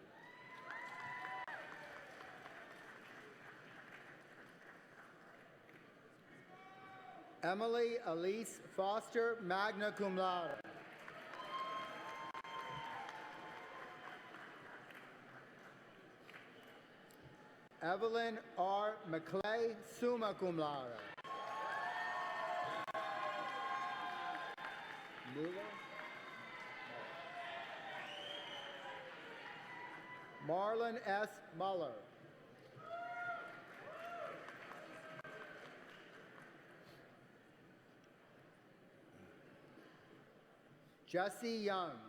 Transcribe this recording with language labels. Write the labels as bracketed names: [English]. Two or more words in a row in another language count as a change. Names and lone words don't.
[English] Emily Elise Foster, [Latin] magna cum laude. [English] Evelyn R. McClay, [Latin] summa cum laude. [English] Marlon S. Muller. Jesse Young.